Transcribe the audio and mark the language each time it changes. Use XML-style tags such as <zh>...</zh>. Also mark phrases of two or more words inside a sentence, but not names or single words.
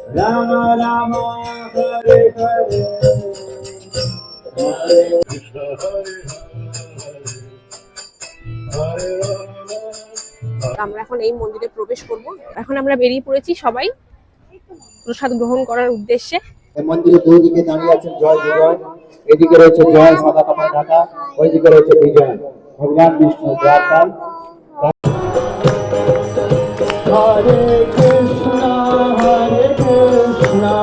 <sa>Rama Rama Hare Hare Hare Krishna Hare Hare Rama।</sa> <bn>আমরা এখন এই মন্দিরে প্রবেশ করব। এখন আমরা বেরিয়ে পড়েছি সবাই প্রসাদ গ্রহণ করার উদ্দেশ্যে। এই মন্দিরে দুই দিকে দাঁড়িয়ে আছেন জয় বিজয়, এদিকে রয়েছে জয় সাদা কাপড় ঢাকা, ওইদিকে রয়েছে বিজয় ভগবান বিষ্ণু দ্বারপাল।</bn> <sa>হরে কৃষ্ণ হরে কৃষ্ণ।</sa>